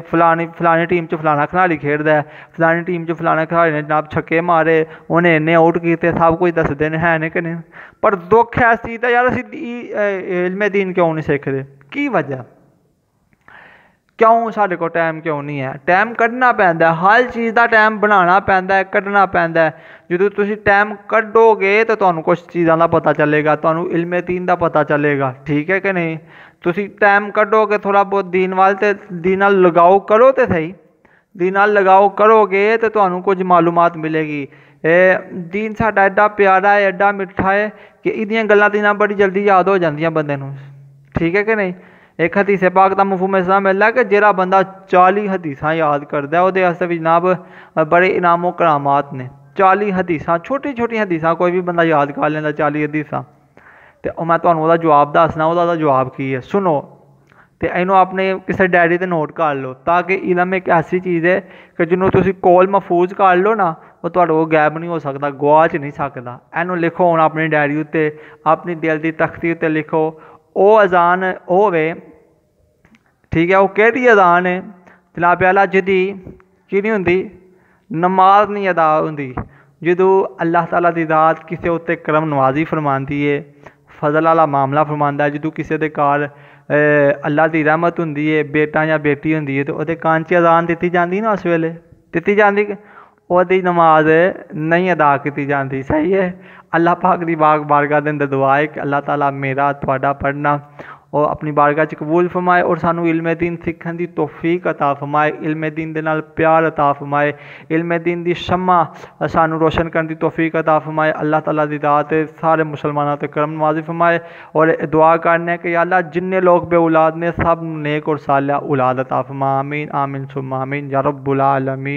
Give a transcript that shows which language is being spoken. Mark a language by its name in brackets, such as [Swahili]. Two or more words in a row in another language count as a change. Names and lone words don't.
[Punjabi] فلانی ٹیم چ فلانا کھلاڑی کھیڈدا ہے، فلانی ٹیم چ فلانا کھلاڑی نے جناب چھکے مارے، انہیں انے آؤٹ کیتے، سب کچھ دسدے نے، ہے نہیں کہ نہیں؟ [Urdu] پر دکھ ہے اس چیز کا یار، [Punjabi] اسی علم دین کیوں نہیں سیکھتے؟ کی وجہ کیوں سارے کو ٹائم کیوں نہیں ہے؟ ٹائم کڈنا پیندا ہے، ہر چیز دا ٹائم بنانا پیندا ہے، کڈنا پیندا ہے۔ جدوں تسی ٹائم کڈو گے تو تانوں کچھ چیزاں دا پتہ چلے گا، تانوں علم دین دا پتہ چلے گا، ٹھیک ہے کہ نہیں؟ تسی ٹائم کڈو گے تھوڑا بہت دین وال تے دین نال لگاؤ کرو تے صحیح، دین نال لگاؤ کرو گے تو تانوں کچھ معلومات ملے گی۔ دین ساڈا ایڈا پیارا ہے، ایڈا میٹھا ہے کہ ایدیاں گلاں دینا بڑی جلدی یاد ہو جاندیاں بندے نوں، ٹھیک ہے کہ نہیں؟ ایک حدیث پاک دا مفہوم اس طرح ملدا ہے کہ جہڑا بندہ 40 حدیثاں یاد کردا ہے اودے واسطے بھی جناب بڑے انعام و کرامات نے۔ 40 حدیثاں، چھوٹی چھوٹی حدیثاں کوئی بھی بندہ یاد کر لیندا 40 حدیثاں، [Urdu] تو میں تمہیں وہ جواب [Punjabi] دسنا، وہ جواب کی ہے، سنو تو اینو اپنے کسی ڈائری تے نوٹ کر لو، تاکہ علم ایک ایسی چیز ہے کہ جنوں تسی کول محفوظ کر لو نا، وہ تہاڈے کول غائب نہیں ہو سکتا، گواچ نہیں سکتا۔ اینو لکھو ہن اپنی ڈائری تے، اپنی دل دی تختی تے لکھو، او اذان ہوے، ٹھیک ہے؟ وہ کیڑی اذان ہے؟ جناب اعلیٰ جدی کی نہیں ہوندی؟ نماز نہیں ادا ہوندی، جدوں اللہ تعالیٰ دی ذات کسے اُتے کرم نوازی فرماندی ہے، ਫਜ਼ਲ ਵਾਲਾ ਮਾਮਲਾ ਫਰਮਾਉਂਦਾ, ਜਦੋਂ ਕਿਸੇ ਦੇ ਘਰ ਅੱਲਾ ਦੀ ਰਹਿਮਤ ਹੁੰਦੀ ਹੈ, ਬੇਟਾ ਜਾਂ ਬੇਟੀ ਹੁੰਦੀ ਹੈ, ਤੇ ਉਹਦੇ ਕੰਨ 'ਚ ਅਜ਼ਾਨ ਦਿੱਤੀ ਜਾਂਦੀ ਨਾ, ਉਸ ਵੇਲੇ ਦਿੱਤੀ ਜਾਂਦੀ, ਉਹਦੀ ਨਮਾਜ਼ ਨਹੀਂ ਅਦਾ ਕੀਤੀ ਜਾਂਦੀ। ਸਹੀ ਹੈ। اللہ پاک دی بارگاہ دے اندر دعا ہے کہ اللہ تعالیٰ میرا تھوڑا پڑھنا اور اپنی بارگاہ چ قبول فرمائے، اور سانو علم دین سیکھن دی توفیق عطا فرمائے، علم دین دے نال پیار عطا فرمائے، علم دین دی شمع سانو روشن کرن دی توفیق عطا فرمائے۔ اللہ تعالیٰ دی ذات سارے مسلمانوں تے کرم نوازی فرمائے، اور دعا کرنے کہ یا اللہ جننے لوگ بے اولاد نے سب نیک اور صالح اولاد عطا فرما، آمین آمین [Arabic] ثم آمین یا رب العالمین۔